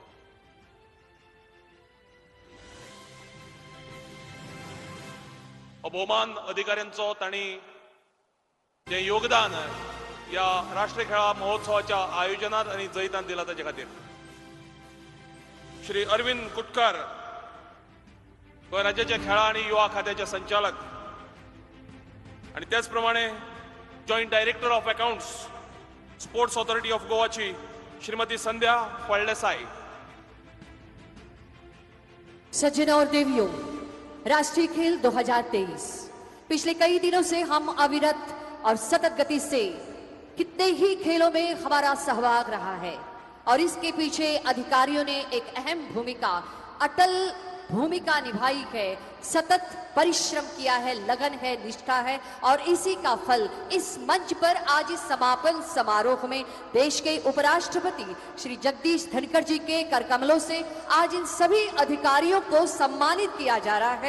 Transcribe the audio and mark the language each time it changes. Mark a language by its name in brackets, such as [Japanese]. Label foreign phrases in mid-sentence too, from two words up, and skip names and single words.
[Konkani] भौमान अधिकाऱ्यांचो तांणी जे योगदान या राष्ट्रीय खेळा महोत्सवाच्या आयोजनात आणि जैतान दिला ताचे खातीर श्री अरविंद कुटकर गोंय राज्याचे खेळा आणि युवा खात्याचे संचालक आणि त्याच प्रमाणे [English] Joint Director of Accounts [Konkani] स्पोर्ट्स ऑथॉरिटी ऑफ गोवाची श्रीमती संध्या फळदेसाई। [Hindi] सज्जन और देवियों, राष्ट्रीय खेल 2023 पिछले कई दिनों से हम अविरत और सतत गति से कितने ही खेलों में हमारा सहभाग रहा है और इसके पीछे अधिकारियों ने एक अहम भूमिका, अटल भूमिका निभाई है, सतत परिश्रम किया है, लगन है, निष्ठा है और इसी का फल इस मंच पर आज इस समापन समारोह में देश के उपराष्ट्रपति श्री जगदीश धनखड़ जी के कर कमलों से आज इन सभी अधिकारियों को सम्मानित किया जा रहा है।